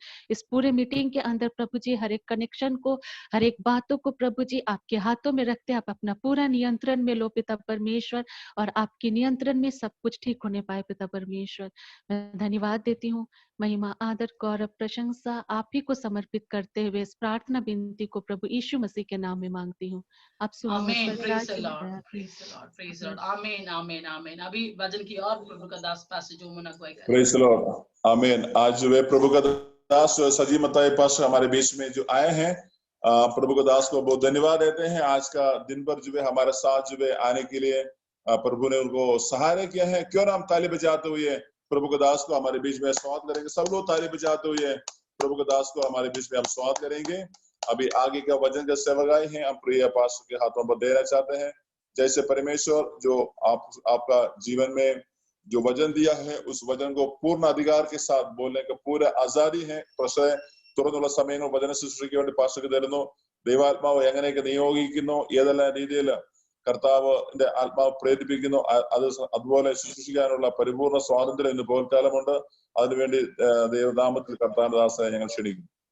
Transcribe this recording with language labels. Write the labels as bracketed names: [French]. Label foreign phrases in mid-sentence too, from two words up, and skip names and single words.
[Hindi] इस पूरे मीटिंग के अंदर प्रभु जी हर एक कनेक्शन को, हर एक बातों को प्रभु जी आपके हाथों में रखते आप अपना पूरा नियंत्रण में लो पिता परमेश्वर, और आपके नियंत्रण में सब कुछ ठीक होने पाए पिता परमेश्वर। मैं धन्यवाद देती हूँ, महिमा आदर गौरव प्रशंसा आप ही को समर्पित करते हुए इस प्रार्थना विनती को प्रभु यीशु मसीह के नाम में मांगती हूँ। आप सुनो मुझ आमीन। पर [English] praise the [Hindi] राज्य [English] लॉर्ड, [Hindi] दया [English] Praise the Lord, praise the Lord. [Hindi] आमीन, आमीन, आमीन। अभी भजन की और प्रभु का दास पास जो मुना अगुवाई करें। [English] Praise the Lord, [Hindi] आमीन। आज वे प्रभु का दास सजी मताई पास हमारे बीच में जो आए हैं, प्रभु का दास को बहुत धन्यवाद देते हैं। आज का दिन भर जो है हमारे साथ जो है आने के लिए प्रभु ने उनको सहारा किया है। क्यों ना हम ताली बजाते हुए प्रभु के दास को हमारे बीच में स्वागत करेंगे। सब लोग ताली बजाते हुए प्रभु के दास को हमारे बीच में हम स्वागत करेंगे। अभी आगे का वचन का सेवकाई है हम प्रिय पास्टर के हाथों पर देना चाहते हैं। जैसे परमेश्वर जो आपका जीवन में जो वचन दिया है उस वचन को पूर्ण अधिकार के साथ बोलने का पूरा आजादी है। [Malayalam] പക്ഷേ തുറന്നുള്ള സമയങ്ങൾ വചന ശുശ്രൂഷയ്ക്ക് വേണ്ടി പാസ്റ്റർക്ക് തരുന്നു. ദൈവാത്മാവ് എങ്ങനെയൊക്കെ നിയോഗിക്കുന്നു, ഏതെല്ലാം രീതിയിൽ കർത്താവിന്റെ ആത്മാവ് പ്രേരിപ്പിക്കുന്നു, അതുപോലെ ശുശ്രൂഷിക്കാനുള്ള പരിപൂർണ്ണ സ്വാതന്ത്ര്യം ഇന്ന് പോൽക്കാലമുണ്ട്. അതിനുവേണ്ടി ദൈവനാമത്തിൽ കർത്താവിന്റെ ദാസനെ ഞങ്ങൾ ക്ഷണിക്കുന്നു.